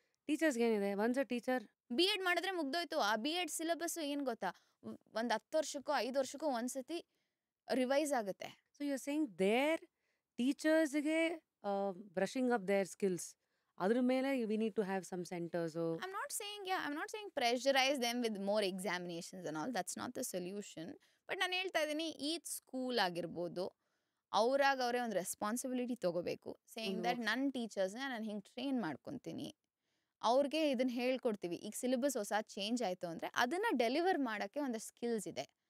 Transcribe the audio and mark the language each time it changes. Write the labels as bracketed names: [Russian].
[Kannada] ಟೀಚರ್ಸ್ಗೆ ಏನಿದೆ, [English] once a teacher [Kannada] B.Ed ಮಾಡಿದ್ರೆ ಮುಗ್ದೋಯ್ತು. ಆ B.Ed ಸಿಲೆಬಸ್ಸು ಏನು ಗೊತ್ತಾ, ಒಂದು 10 ವರ್ಷಕ್ಕೋ 5 ವರ್ಷಕ್ಕೋ ಒಂದ್ಸತಿ ರಿವೈಸ್ ಆಗುತ್ತೆ. [English] so you are saying their ಟೀಚರ್ಸ್ಗೆ brushing up their skills, [Kannada] ಅದ್ರ ಮೇಲೆ [English] We need to have some centres. I'm not saying pressurize them with more examinations and all. That's not the solution. [Kannada] But ನಾನು ಹೇಳ್ತಾ ಇದ್ದೀನಿ, each school ಆಗಿರ್ಬೋದು, ಅವ್ರಾಗ ಅವರೇ ಒಂದು responsibility ತೊಗೋಬೇಕು. [English] saying that [Kannada] ನನ್ನ ಟೀಚರ್ಸ್ನ ನಾನು ಹಿಂಗೆ ಟ್ರೈನ್ ಮಾಡ್ಕೊತೀನಿ, ಅವ್ರಿಗೆ ಇದನ್ನು ಹೇಳ್ಕೊಡ್ತೀವಿ. ಈಗ ಸಿಲೆಬಸ್ ಹೊಸ ಚೇಂಜ್ ಆಯಿತು ಅಂದರೆ ಅದನ್ನು ಡೆಲಿವರ್ ಮಾಡೋಕ್ಕೆ ಒಂದು ಸ್ಕಿಲ್ಸ್ ಇದೆ.